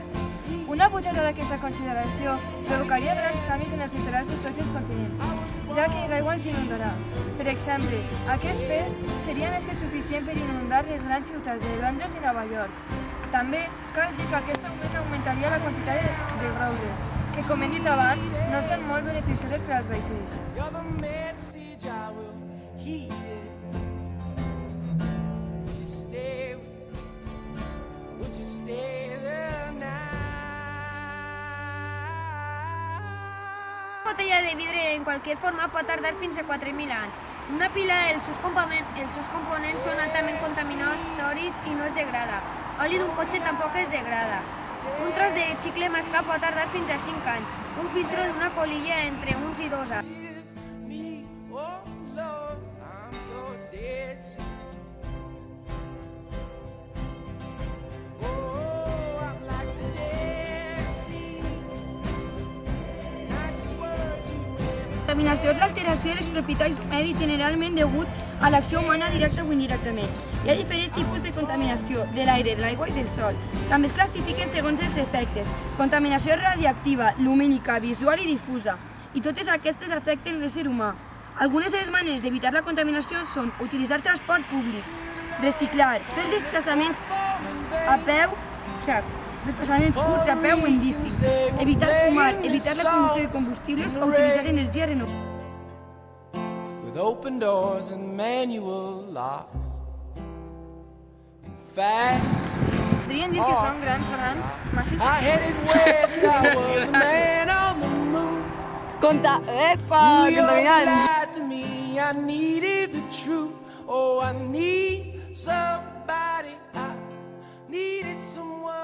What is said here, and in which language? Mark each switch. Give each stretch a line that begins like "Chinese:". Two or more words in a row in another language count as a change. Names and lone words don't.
Catalan: Una pujada d'aquesta consideració provocaria grans canvis en els litorals de tots els continents, ja que l'aigua ens inundarà. Per exemple, aquest fet seria més que suficient per inundar les grans ciutats de Londres i Nova York. També cal dir que aquest augment augmentaria la quantitat de greules, que, com hem dit abans, no són molt beneficioses per als vaixells.
English: You're the message, I will heed it. Would you stay with me? Would you stay the night?
Catalan: Una botella de vidre en qualsevol forma pot tardar fins a 4.000 anys. Una pila, els seus components són altament contaminatoris i no es degrada. Oli d'un cotxe tampoc es degrada. Un tros de xicle mascat pot tardar fins a 5 anys. Un filtro d'una colilla entre uns i 2 anys.
English: Me, oh Lord, I'm your dead sea. Oh, I'm like the Dead Sea. Nicest words you ever
Catalan: La contaminació és l'alteració de les propietats d'un medi generalment degut a l'acció humana directa o indirectament. Hi ha diferents tipus de contaminació, de l'aire, de l'aigua i del sol. També es classifiquen segons els efectes. Contaminació radioactiva, lumínica, visual i difusa. I totes aquestes afecten l'ésser humà. Algunes de les maneres d'evitar la contaminació són utilitzar transport públic, reciclar, fer desplaçaments a peu, desplaçaments curts a peu o en bici, evitar fumar, evitar la combustió de combustibles o utilitzar energia renovable.
English: with open doors and manual locks and fast.
Catalan: Podríem dir que són grans masses
English: I headed west, I was a man on the moon. Epa, You
Catalan: contaminants!
English: lied to me, I needed the truth. Oh, I need somebody, I needed someone.